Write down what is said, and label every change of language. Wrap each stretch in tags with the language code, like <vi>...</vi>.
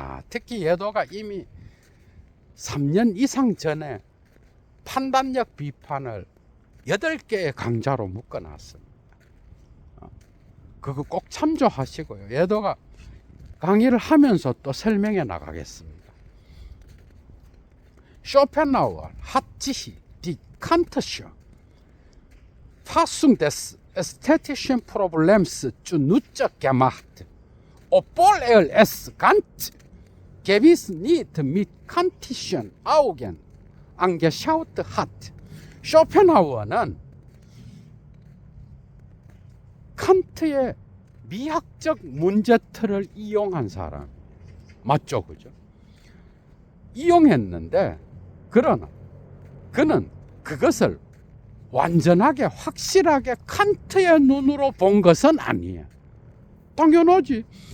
<ko>특히 예도가 이미 3년 이상 전에 판단력 비판을 8개의 강좌로 묶어놨습니다. 그거 꼭 참조하시고요. 예도가 강의를 하면서 또 설명해 나가겠습니다.</ko> <de>쇼펜하우어 hat sich die kantische Fassung des ästhetischen Problems zunutze gemacht, obwohl es Kant gewiss nicht mit kantischen Augen angeschaut hat.</de> <ko>쇼펜하우어는 칸트의 미학적 문제틀을 이용한 사람 맞죠, 그죠? 이용했는데 그러나 그는 그것을 완전하게 확실하게 칸트의 눈으로 본 것은 아니에요. 당연하지.</ko>